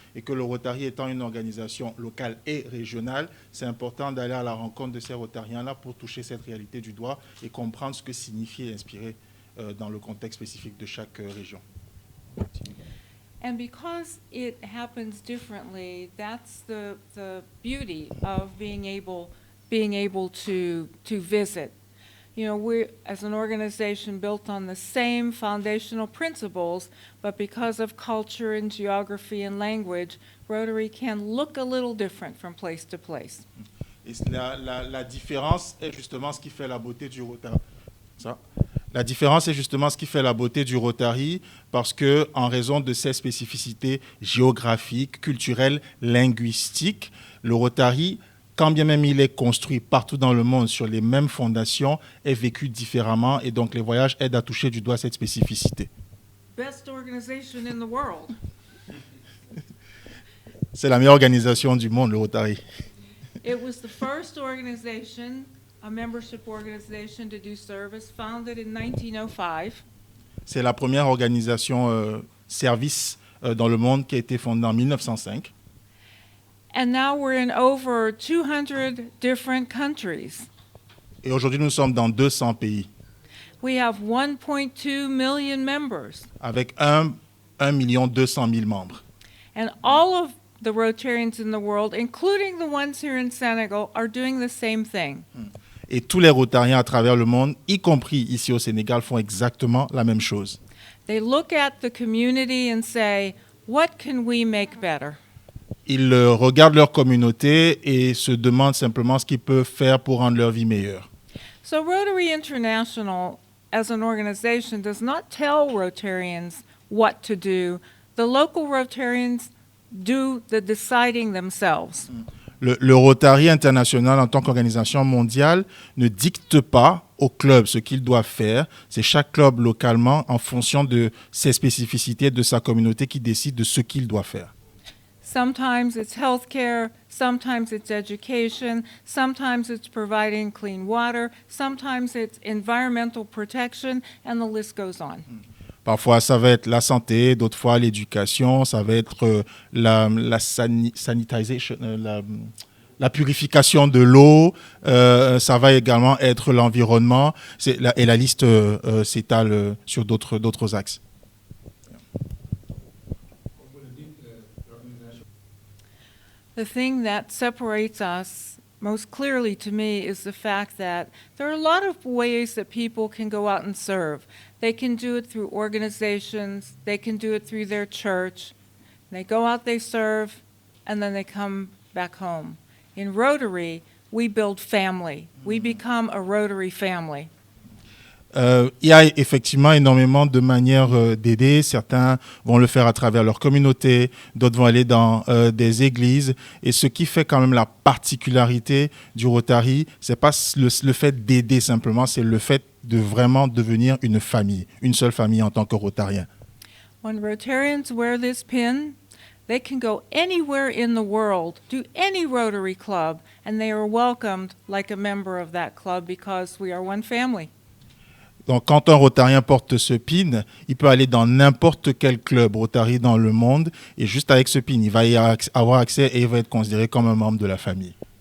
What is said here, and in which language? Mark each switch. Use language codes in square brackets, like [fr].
[fr] Et que le Rotary étant une organisation locale et régionale, c'est important d'aller à la rencontre de ces Rotariens-là pour toucher cette réalité du doigt et comprendre ce que signifie et inspirer dans le contexte spécifique de chaque région. [en] And because it happens differently, that's the beauty of being able to visit. You know, we're, as an organization, built on the same foundational principles, but because of culture and geography and language, Rotary can look a little different from place to place. [fr] Et la différence est justement ce qui fait la beauté du Rotary. La différence est justement ce qui fait la beauté du Rotary, parce que, en raison de ses spécificités géographiques, culturelles, linguistiques, le Rotary, quand bien même il est construit partout dans le monde sur les mêmes fondations, est vécu différemment, et donc les voyages aident à toucher du doigt cette spécificité. [en] Best organization in the world. [fr] C'est la meilleure organisation du monde, le Rotary. [en] It was the first organization, a membership organization to do service, founded in 1905. [fr] C'est la première organisation service dans le monde qui a été fondée en 1905. [en] And now we're in over 200 different countries. [fr] Et aujourd'hui, nous sommes dans 200 pays, [en] We have 1.2 million members. [fr] avec 1,2 million membres. [en] And all of the Rotarians in the world, including the ones here in Senegal, are doing the same thing. [fr] Et tous les Rotariens à travers le monde, y compris ici au Sénégal, font exactement la même chose. [en] They look at the community and say, what can we make better? [fr] Ils regardent leur communauté et se demandent simplement ce qu'ils peuvent faire pour rendre leur vie meilleure. [en] So Rotary International, as an organization, does not tell Rotarians what to do. The local Rotarians do the deciding themselves. [fr] Le Rotary International, en tant qu'organisation mondiale, ne dicte pas au club ce qu'il doit faire. C'est chaque club localement, en fonction de ses spécificités, de sa communauté, qui décide de ce qu'il doit faire. [en] Sometimes it's healthcare, sometimes it's education, sometimes it's providing clean water, sometimes it's environmental protection, and the list goes on. [fr] Parfois, ça va être la santé, d'autres fois l'éducation, ça va être sanitisation, la purification de l'eau, ça va également être l'environnement, et la liste s'étale sur d'autres axes. [en] The thing that separates us most clearly to me is the fact that there are a lot of ways that people can go out and serve. They can do it through organizations, they can do it through their church. They go out, they serve, and then they come back home. In Rotary, we build family. We become a Rotary family. [fr] Il y a effectivement énormément de manières d'aider. Certains vont le faire à travers leur communauté, d'autres vont aller dans des églises. Et ce qui fait quand même la particularité du Rotary, c'est pas le fait d'aider simplement, c'est le fait de vraiment devenir une famille, une seule famille en tant que Rotarien. [en] When Rotarians wear this pin, they can go anywhere in the world, do any Rotary club, and they are welcomed like a member of that club because we are one family. [fr] Donc, quand un Rotarien porte ce pin, il peut aller dans n'importe quel club Rotary dans le monde, et juste avec ce pin, il va y avoir accès et il va être considéré comme un membre de la famille.